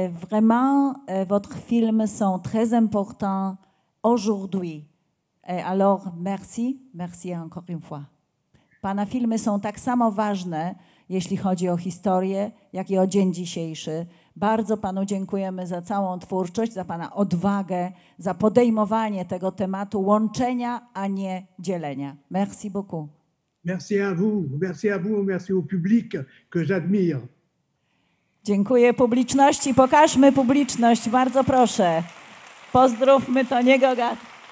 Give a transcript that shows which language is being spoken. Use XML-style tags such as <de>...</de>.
<fr>Vraiment, votre film sont très importants aujourd'hui. Alors, merci encore une fois.</fr> <pl>Pana filmy są tak samo ważne, jeśli chodzi o historię, jak i o dzień dzisiejszy. Bardzo Panu dziękujemy za całą twórczość, za Pana odwagę, za podejmowanie tego tematu łączenia, a nie dzielenia.</pl> <fr>Merci beaucoup. Merci à vous, merci au public que j'admire.</fr> <pl>Dziękuję publiczności. Pokażmy publiczność, bardzo proszę. Pozdrówmy Tony'ego Gatlifa.</pl>